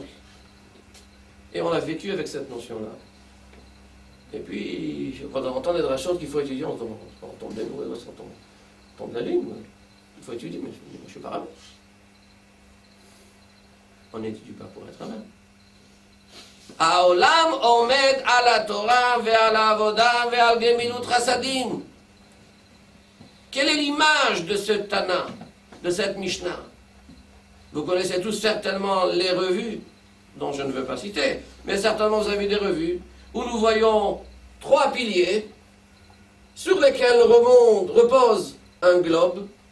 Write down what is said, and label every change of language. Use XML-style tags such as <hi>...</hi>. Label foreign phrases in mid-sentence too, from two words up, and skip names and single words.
<fr>Et on a vécu avec cette notion-là. Et puis, quand on entend des drachot qu'il faut étudier, on tombe des mots, on tombe de la lune. Il faut étudier, mais je ne suis pas rabbin. On n'étudie pas pour être rabbin.</fr> <he>העולם עומד על התורה ועל העבודה ועל גמילות חסדים.</he> <fr>Quelle est l'image de ce Tana, de cette Mishnah? Vous connaissez tous certainement les revues, dont je ne veux pas citer, mais certainement vous avez des revues où nous voyons 3 piliers sur lesquels repose un globe.</fr>